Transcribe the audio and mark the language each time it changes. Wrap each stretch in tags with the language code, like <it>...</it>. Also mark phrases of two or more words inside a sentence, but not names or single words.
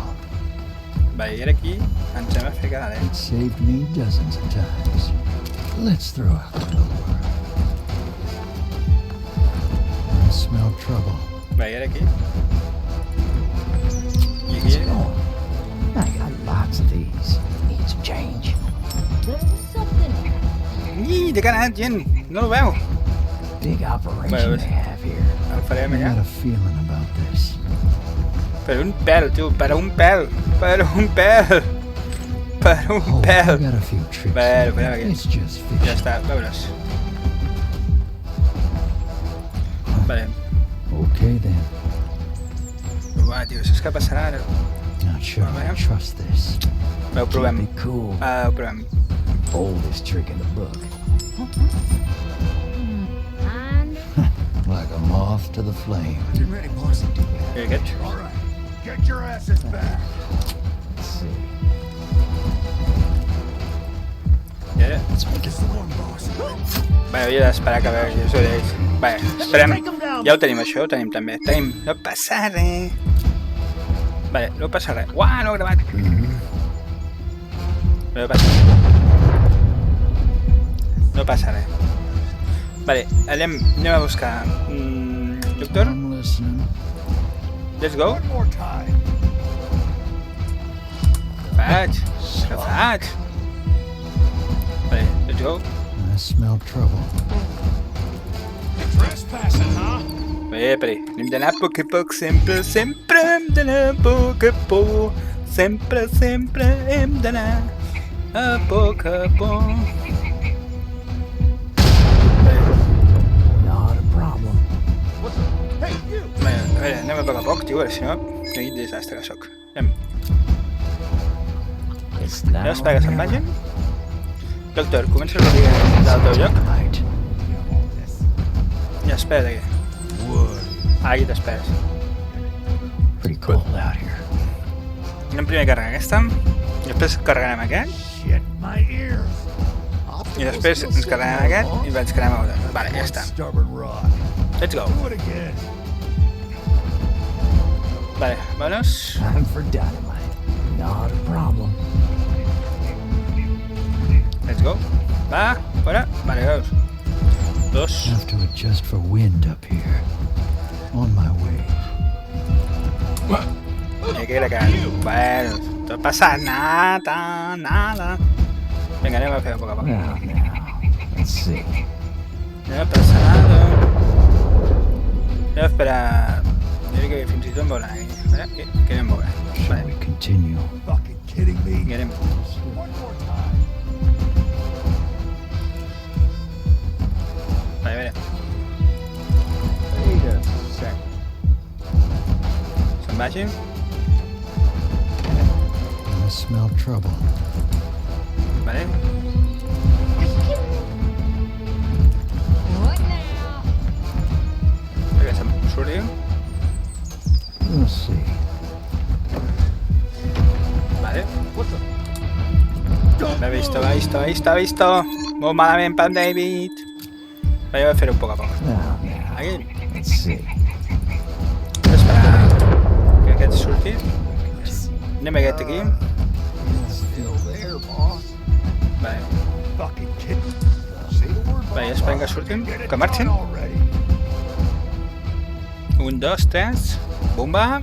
<ca>Vale, i ara aquí ens hem de fer cada</ca> <en>It saved me dozens of times. Let's throw out the door. I smell trouble.</en> <ca>Vale, i ara aquí. I</ca> <en>Let's</en> <ca>aquí.</ca> <en>go. I got lots of these. Need some change.</en> <ca>Ih, de cara, gent! No el veu!</ca> <en>Big operation Well, they have here.</en> <ca>El farem</ca> <en>I</en> <ca>allà.</ca> <en>got a feeling about this.</en> <ca>Per un pèl, tio, per un pèl! Per un pèl! Per un</ca> <en>Oh, I</en> <ca>pèl!</ca> <en>got a few tricks. Well, in well, it. okay. It's just</en> <ca>Ja</ca> <en>fish.</en> <ca>està, veure's. Vale.</ca> <en>Okay then.</en> <ca>Uah, tio, saps què passarà ara?</ca> <en>Not sure I trust this.</en> <ca>Ho provem.</ca> <en>Be cool.</en> <ca>Ho provem.</ca> <en>Oldest trick in the book. Like a moth to the flame. Get ready, boss.</en> <ca>I aquest.</ca> <en>Oh. All right. Get your asses back. Let's see.</en> <ca>I ara...</ca> <en>It's the one, boss.</en> <ca>Vale, havia d'esperar que vegi els orells. Vale, esperem. Ja ho tenim, això ho tenim també. Tenim... No passa res. Vale, no passa res. Uah, no he gravat. No passa res. No passa res. Vale, anem a buscar...</ca> <en>Doctor, I'm listening. let's go. One more time.</en> <ca>Faig. Què faig? Vale,</ca> <en>let's go. I smell trouble. Trespassing, huh?</en> <ca>Però hem d'anar a poc a poc, sempre, sempre hem d'anar a poc a poc. Sempre, sempre hem d'anar a poc a poc.</ca> <en>Not a problem. Hey, you!</en> <ca>Bé, a veure, anem a poc, tio, si no, quin desastre que soc. Anem.</ca> <en>It's now.</en> <ca>Ja espera que se'n vagin. Doctor, comença a dir del teu lloc.</ca> <en>Dynamite.</en> <ca>Ja espera aquí. Aquí t'esperes.</ca> <en>Pretty cold out here.</en> <ca>Anem primer a carregar aquesta, i després carregarem aquest.</ca> <en>Shit. my ears.</en> <ca>I després ens quedarem aquest i ens quedarem a veure. Vale, ja està.</ca> <en>Stubborn rock. Let's go. Do it again.</en> <ca>Vale, vámonos.</ca> <en>Time for dynamite. Not a problem. Let's go.</en> <ca>Va, fora. Vale, veus. Dos.</ca> <en>Have to adjust for wind up here. On my way.</en> <ca>I aquí la cara. Bueno, no passa nada, nada. Vinga, anem a fer a poc a poc.</ca> <en>Now, let's see.</en> <ca>No passa nada. Anem a esperar. Jo crec que fins i tot em veuran aquí. Espera, que anem veurant.</ca> <en>Shall</en> <ca>Vale,</ca> <en>we continue? Fucking kidding me?</en> <ca>vinga, anem.</ca> <en>One more time.</en> <ca>Vale, a veure.</ca> <en>Wait a second.</en> <ca>Se'n vagi.</ca> <en>I smell trouble.</en> <ca>Vale.</ca> <en>What now?</en> <ca>Perquè se'n surti.</ca> <en>We'll see.</en> <ca>Vale.</ca> <en>What's up?</en> <ca>L'ha visto. Molt malament per en David. Vale, jo vaig fer-ho a poc a poc.</ca> <en>Now,</en> <ca>Aquí.</ca> <en>let's see.</en> <ca>Esperar que aquest surti. Anem a aquest aquí.</ca> <en>Still there, boss.</en> <ca>Vale.</ca> <en>Fucking kid. Say the word,</en> <ca>Vale,</ca> <en>boss.</en> <ca>esperem que surtin.</ca> <en>Get it</en> <ca>Que marxin.</ca> <en>done already.</en> <ca>1, 2, 3. Bomba.</ca>